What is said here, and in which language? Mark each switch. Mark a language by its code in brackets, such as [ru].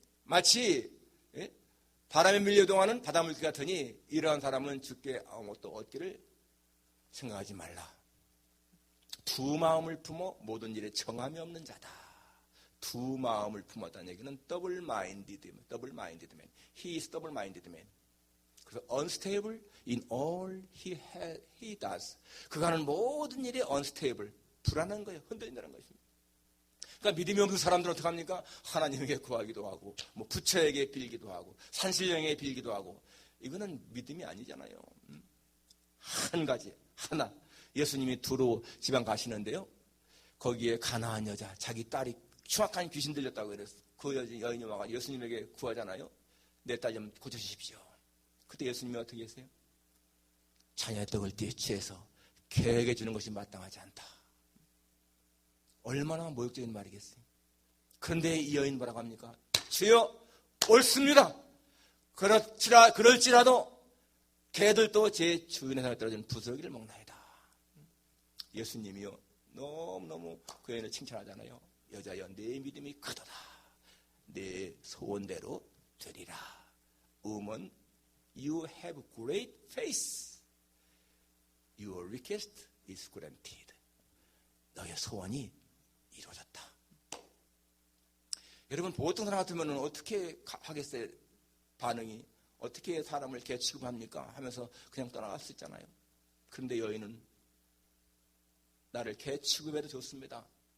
[ko] 마치 바람에 밀려동하는 바닷물개 같으니 이러한 사람은 주께 아무것도 얻기를 생각하지 말라. 두 마음을 품어 모든 일에 정함이 없는 자다. 두 마음을 품었다는 얘기는 [en] double-minded man. He is double-minded man. [ko] 그래서 [en] unstable in all he does. [ko] 그가 하는 모든 일이 [en] unstable, [ko] 불안한 거예요. 흔들린다는 것입니다. 그러니까 믿음이 없는 사람들은 어떻게 합니까? 하나님에게 구하기도 하고, 부처에게 빌기도 하고, 산신령에게 빌기도 하고. 이거는 믿음이 아니잖아요. 한 가지, 하나. 예수님이 두로 지방 가시는데요. 거기에 가나안 여자, 자기 딸이 흉악한 귀신 들렸다고 그랬어요. 그 여인이 와가 예수님에게 구하잖아요. 내 딸 좀 고쳐주십시오. 그때 예수님이 어떻게 했어요? 자녀의 떡을 취해서 개에게 주는 것이 마땅하지 않다. 얼마나 모욕적인 말이겠어요. 그런데 이 여인 뭐라고 합니까? 주여, 옳습니다. 그럴지라도 개들도 제 주인의 손에 떨어진 부스러기를 먹나이다. 예수님이요, 너무너무 그 여인을 칭찬하잖아요. 여자여, 내 믿음이 크도다. 내 소원대로 되리라. [en] Woman, you have great faith. Your request is granted. [ko] 너의 소원이 이루어졌다. 여러분, 보통 사람 같으면 어떻게 하겠어요? 반응이 어떻게 사람을 개 취급합니까? 하면서 그냥 떠나갈 수 있잖아요. 그런데 여인은 나를 개 취급해도 좋습니다.